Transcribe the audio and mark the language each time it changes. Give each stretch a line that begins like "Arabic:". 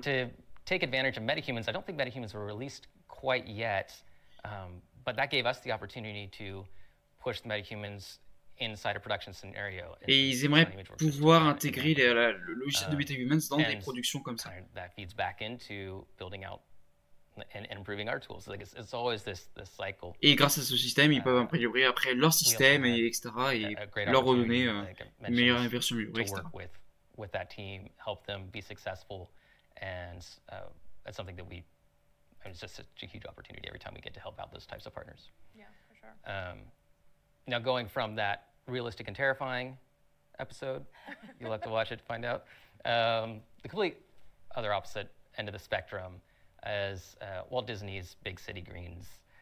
English: To take advantage of MetaHumans, I don't think MetaHumans were released quite yet, but that gave us the opportunity to push the MetaHumans inside a production scenario.
French: Et ils aimeraient pouvoir intégrer le logiciel de MetaHumans dans des productions comme ça.
English: That feeds back into building out and improving our tools. Like it's always this cycle.
French: Et grâce à ce système, ils peuvent améliorer après leur système, etc. et leur redonner une meilleure version améliorée, etc.
English: With that team, help them be successful, and that's something that it's just such a huge opportunity every time we get to help out those types of partners. Yeah, for sure. Now going from that realistic and terrifying episode, you'll have to watch it to find out, the complete other opposite end of the spectrum is Walt Disney's Big City Greens.